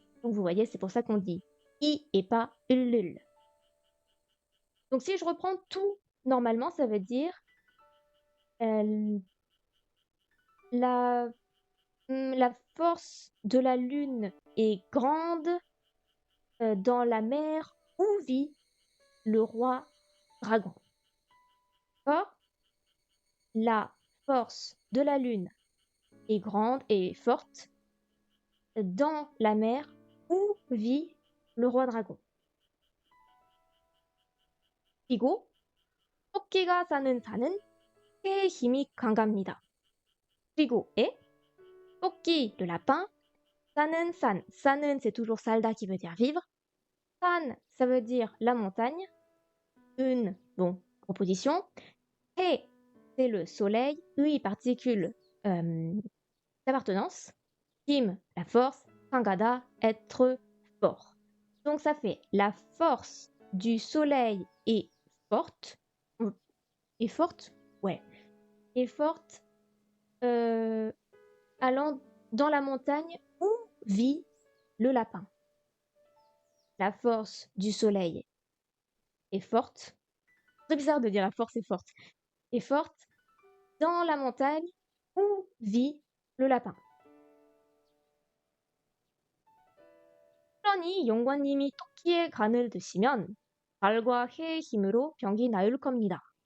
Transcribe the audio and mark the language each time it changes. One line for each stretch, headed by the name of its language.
French: Donc vous voyez, c'est pour ça qu'on dit i et pas ulul. Donc si je reprends tout normalement, ça veut dire euh, la, la force de la lune est grande dans la mer où vit le roi dragon. D'accord? La force de la lune est grande et forte dans la mer où vit le roi dragon. Pigot,
Korean: 토끼가 사는 산은 해의 힘이 강합니다. 그리고 에, 토끼,
French: le lapin,
Korean: 사는 산, 사는
French: c'est toujours salda qui veut dire vivre. San, ça veut dire la montagne. Une, bon, proposition. He, c'est le soleil. Ui, particule d'appartenance. Kim, la force. Kangada, être fort. Donc ça fait la force du soleil est forte. Est forte? Ouais. Est forte allant dans la montagne où vit le lapin. La force du soleil est forte. C'est bizarre de dire la force est forte. Est forte dans la montagne où vit le lapin.
Korean: 그러니 용관님이 토끼의 간을 드시면 달과 해의 힘으로 병이 나을 겁니다.